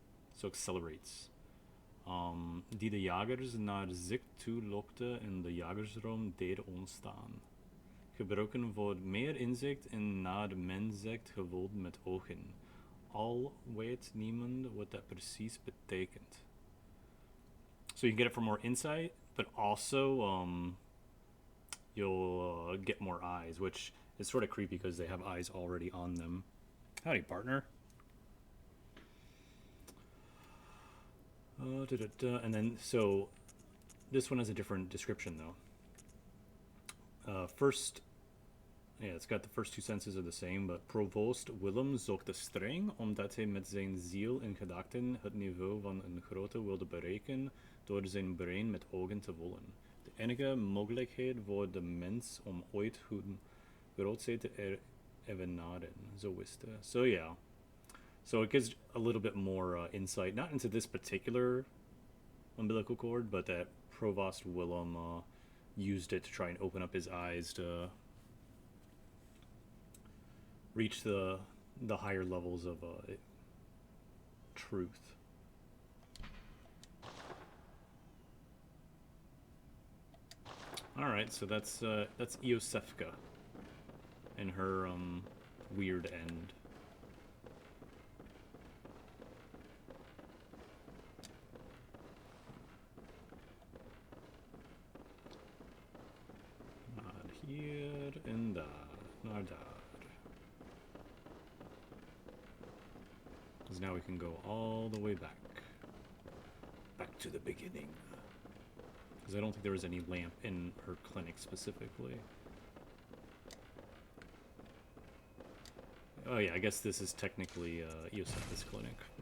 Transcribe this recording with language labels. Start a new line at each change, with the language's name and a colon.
English: So accelerates.
Dutch: Die de jagers naar zich toe lokte en de jagersroom deed ontstaan. Gebruiken voor meer inzicht en naar men zegt gevolgd met ogen. Al weet niemand wat dat precies betekent.
English: So you can get it for more insight, but also you'll get more eyes, which is sort of creepy because they have eyes already on them. Howdy, partner. And then, so this one has a different description though. First, yeah, it's got the first two sentences are the same, but
Dutch: Provost Willem zocht streng omdat hij met zijn ziel en gedachten het niveau van een grote wilde bereiken door zijn brein met ogen te vullen. De enige mogelijkheid voor de mens om ooit hun grootheid te evenaren, zo wist hij.
English: So yeah. So it gives a little bit more insight, not into this particular umbilical cord, but that Provost Willem used it to try and open up his eyes to reach the higher levels of truth. All right, so that's Iosefka and her weird end. Not here and
Dutch: daar, naar daar.
English: Because now we can go all the way back to the beginning. Because I don't think there was any lamp in her clinic specifically. Oh yeah, I guess this is technically Iosefka's clinic.